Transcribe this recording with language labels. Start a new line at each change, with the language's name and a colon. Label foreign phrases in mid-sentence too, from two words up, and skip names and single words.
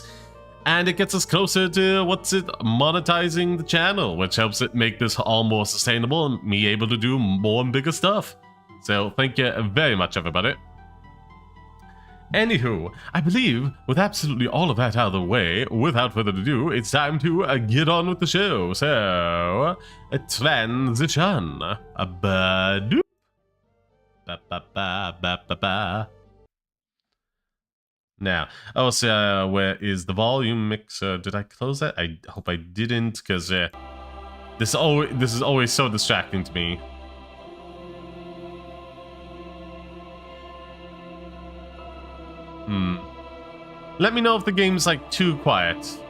English: And it gets us closer to, monetizing the channel, which helps it make this all more sustainable and me able to do more and bigger stuff. So, thank you very much, everybody. Anywho, I believe, with absolutely all of that out of the way, without further ado, it's time to get on with the show. So, transition. Ba-doop. Ba-ba-ba-ba-ba-ba. Now, also, where is the volume mixer? Did I close that? I hope I didn't, because this is always so distracting to me. Let me know if the game's like too quiet.